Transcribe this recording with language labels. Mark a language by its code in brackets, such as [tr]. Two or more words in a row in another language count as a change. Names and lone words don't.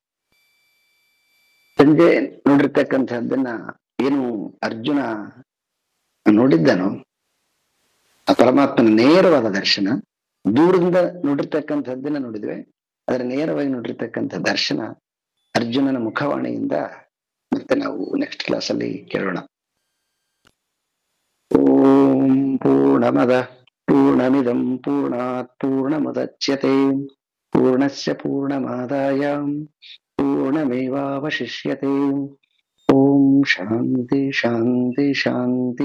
[kn] ಸಂಜಯ್ ನೋಡಿರ್ತಕ್ಕಂಥದ್ದನ್ನ ಏನು ಅರ್ಜುನ ನೋಡಿದ್ದನೋ ಆ ಪರಮಾತ್ಮನ ನೇರವಾದ ದರ್ಶನ, ದೂರದಿಂದ ನೋಡಿರ್ತಕ್ಕಂಥದ್ದನ್ನ ನೋಡಿದ್ವಿ, ಅದರ ನೇರವಾಗಿ ನೋಡಿರ್ತಕ್ಕಂಥ ದರ್ಶನ ಅರ್ಜುನನ ಮುಖವಾಣಿಯಿಂದ ಮತ್ತೆ ನಾವು [en] next class [kn] ಅಲ್ಲಿ ಕೇಳೋಣ. [sa] ಓಂ ಪೂರ್ಣಮದ ಪೂರ್ಣಮಿದಂ ಪೂರ್ಣಾತ್ ಪೂರ್ಣಮುದಚ್ಯತೆ ಪೂರ್ಣಸ್ಯ ಪೂರ್ಣಮಾದಾಯ ಪೂರ್ಣಮೇವಾವಶಿಷ್ಯತೆ. ಓಂ ಶಾಂತಿ ಶಾಂತಿ ಶಾಂತಿ.